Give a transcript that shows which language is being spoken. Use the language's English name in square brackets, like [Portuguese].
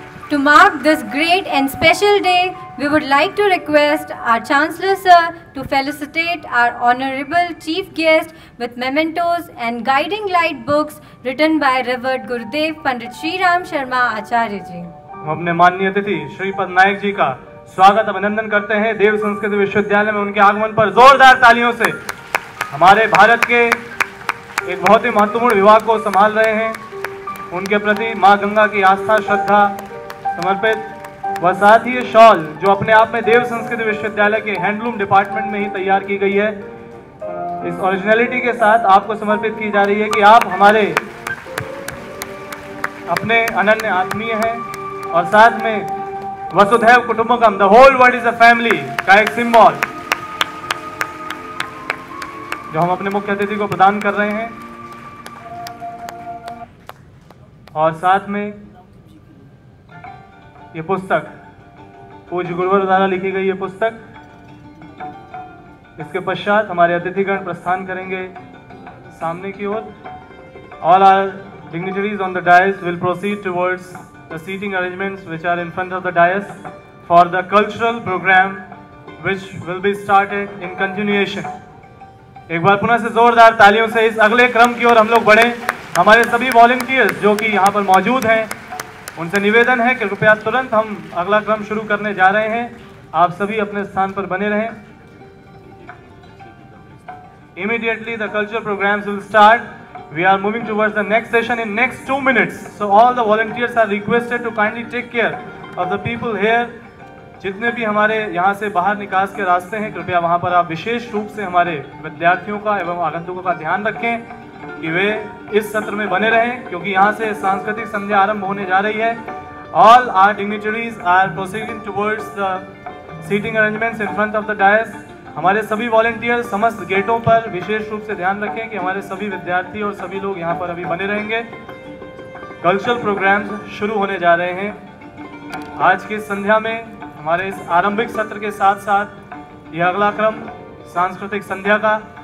[English] To mark this great and special day, we would like to request our Chancellor Sir to felicitate our Honorable Chief Guest with mementos and guiding light books written by Revered Gurudev Pandit Shri Ram Sharma Acharya ji. [Hindi] हम अपने माननीय अतिथि श्रीपद नायक जी का स्वागत अभिनंदन करते हैं देव संस्कृत विश्वविद्यालय में। उनके आगमन पर जोरदार तालियों से हमारे भारत के एक बहुत ही महत्वपूर्ण विभाग को संभाल रहे हैं। उनके प्रति माँ गंगा की आस्था, श्रद्धा समर्पित व साथ ही ये शॉल जो अपने आप में देव संस्कृति विश्वविद्यालय के हैंडलूम डिपार्टमेंट में ही तैयार की गई है, इस ओरिजिनलिटी के साथ आपको समर्पित की जा रही है कि आप हमारे अपने अनन्य आत्मीय हैं और साथ में वसुधैव कुटुंबकम, [English] the whole world is a family [Hindi] का एक सिंबल जो हम अपने मुख्य अतिथि को प्रदान कर रहे हैं। और साथ में ये पुस्तक, पूज्य गुरुवर द्वारा लिखी गई ये पुस्तक। इसके पश्चात हमारे अतिथिगण प्रस्थान करेंगे सामने की ओर। [English] All our dignitaries on the dais will proceed towards the seating arrangements which are in front of the dais for the cultural program which will be started in continuation. [Hindi] एक बार पुनः से जोरदार तालियों से इस अगले क्रम की ओर हम लोग बढ़ें। हमारे सभी वॉलंटियर्स जो कि यहाँ पर मौजूद हैं, उनसे निवेदन है कि कृपया तुरंत हम अगला क्रम शुरू करने जा रहे हैं। आप सभी अपने स्थान पर बने रहें। [English] Immediately the cultural programs will start. We are moving towards the next session in next 2 minutes. So all the volunteers are requested to kindly take care of the people here. [Hindi] जितने भी हमारे यहाँ से बाहर निकास के रास्ते हैं, कृपया वहाँ पर आप विशेष रूप से हमारे विद्यार्थियों का एवं आगंतुकों का ध्यान रखें कि वे इस सत्र में बने रहें, क्योंकि यहाँ से सांस्कृतिक संध्या आरंभ होने जा रही है। [English] All our dignitaries are proceeding towards the seating arrangements in front of the dais. [Hindi] हमारे सभी वॉलंटियर समस्त गेटों पर विशेष रूप से ध्यान रखें कि हमारे सभी विद्यार्थी और सभी लोग यहाँ पर अभी बने रहेंगे। कल्चरल प्रोग्राम्स शुरू होने जा रहे हैं। आज की संध्या में हमारे इस आरंभिक सत्र के साथ साथ यह अगला क्रम सांस्कृतिक संध्या का।